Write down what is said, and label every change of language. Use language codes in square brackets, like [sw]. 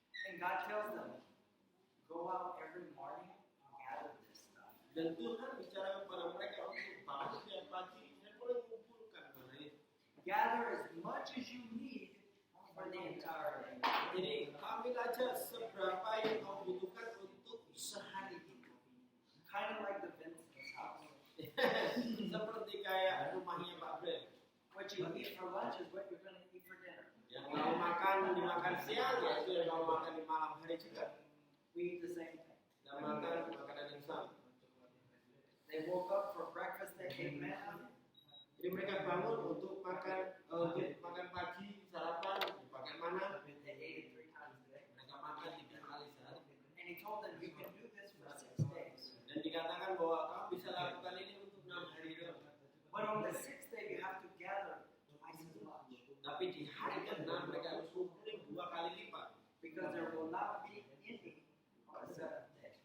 [en] And God tells them, go out every morning and gather this stuff. [id] Dan Tuhan bicara kepada mereka untuk bangun setiap pagi dan mulai mengumpulkan mana itu. [en] Gather as much as you need for the entire day. [id] Jadi ambil aja seberapa yang kau butuhkan untuk sehari itu. [en] Kind of like the Vincent's house. [id] Seperti kayak rumahnya Pak Brent. [en] What you eat for lunch is what you're going to eat for dinner. [id] Yang mau makan dimakan siang, ya itu yang mau makan di malam hari juga. [en] We eat the same thing. [id] Dan makan makanan yang sama. [en] They woke up for breakfast, they ate manna. [id] Jadi mereka bangun untuk makan pagi, sarapan, makan mana. [en] They ate it 3 times a day. [id] Mereka makan 3 kali sehari. [en] And he told them, you can do this for 6 days. [id] Dan dikatakan bahwa kamu bisa lakukan ini untuk 6 hari doang. [en] But on the 6th day, you have to gather twice as much. [id] Tapi di hari ke-6 mereka harus kumpulin 2 kali lipat. [en] Because there will not be any on the 7th day.